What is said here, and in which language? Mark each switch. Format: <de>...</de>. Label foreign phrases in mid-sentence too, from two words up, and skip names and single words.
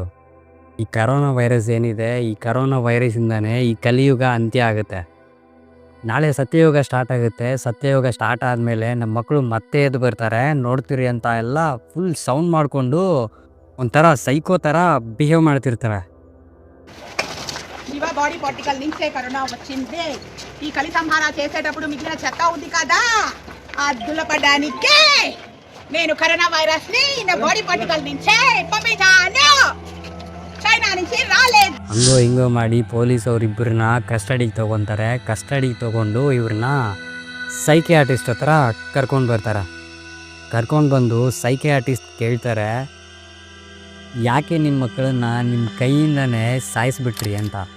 <kn>ಈ ಕರೋನಾ ವೈರಸ್ ಏನಿದೆ, ಈ ಕರೋನಾ ವೈರಸ್ಸಿಂದನೇ ಈ ಕಲಿಯುಗ ಅಂತ್ಯ ಆಗುತ್ತೆ, ನಾಳೆ ಸತ್ಯಯುಗ ಸ್ಟಾರ್ಟ್ ಆಗುತ್ತೆ, ಸತ್ಯಯುಗ ಸ್ಟಾರ್ಟ್ ಆದಮೇಲೆ ನಮ್ಮ ಮಕ್ಕಳು ಮತ್ತೆ ಎದ್ದು ಬರ್ತಾರೆ, ನೋಡ್ತೀರಿ ಅಂತ ಎಲ್ಲ ಫುಲ್ ಸೌಂಡ್ ಮಾಡಿಕೊಂಡು ಒಂಥರ ಸೈಕೋ ಥರ ಬಿಹೇವ್ ಮಾಡ್ತಿರ್ತಾರೆ.</kn> <te>శివ బాడీ పార్టికల్ నుంచే కరోనా వచ్చింది. ఈ కలి సంహార చేసేటప్పుడు మిగిలిన చెత్త ఉంది కదా, ఆ దులపడానికే నేను కరోనా వైరస్ ని నా బాడీ పార్టికల్ నుంచే పంపించాను, ಚೈನಾ నుంచి ರಾలేదు.</te> <kn>ಹಂಗೋ ಹಿಂಗೋ ಮಾಡಿ ಪೊಲೀಸ್ ಅವರಿಬ್ಬರನ್ನ ಕಸ್ಟಡಿಗೆ ತೊಗೊತಾರೆ. ಕಸ್ಟಡಿಗೆ ತೊಗೊಂಡು ಇವ್ರನ್ನ ಸೈಕಿಯಾಟಿಸ್ಟ್ ಹತ್ರ ಕರ್ಕೊಂಡು ಬರ್ತಾರೆ. ಕರ್ಕೊಂಡು ಬಂದು ಸೈಕಿಯಾಟಿಸ್ಟ್ ಕೇಳ್ತಾರೆ, ಯಾಕೆ ನಿಮ್ಮ ಮಕ್ಕಳನ್ನ ನಿಮ್ಮ ಕೈಯಿಂದನೇ ಸಾಯಿಸ್ಬಿಟ್ರಿ ಅಂತ.</kn>